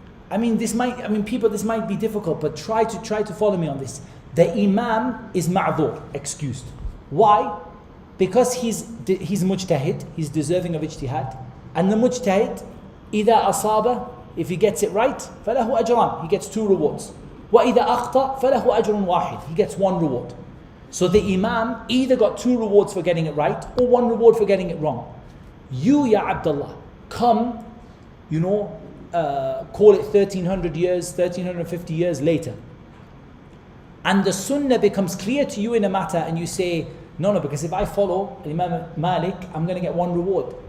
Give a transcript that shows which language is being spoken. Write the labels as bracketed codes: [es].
[en] This might be difficult, but try to follow me on this. The Imam is ma'dhur, excused. Why? Because he's mujtahid, he's deserving of ijtihad. And the mujtahid, [ar] إِذَا أَصَابَ, [en] if he gets it right, [ar] فَلَهُ أَجْرًا, [en] he gets 2 rewards. [ar] وَإِذَا أَخْطَأ فَلَهُ أَجْرٌ وَاحِدٌ, [en] he gets 1 reward. So the Imam either got 2 rewards for getting it right or 1 reward for getting it wrong. You, Ya Abdullah, come, call it 1300 years, 1350 years later. And the Sunnah becomes clear to you in a matter and you say, no, because if I follow Imam Malik, I'm going to get 1 reward.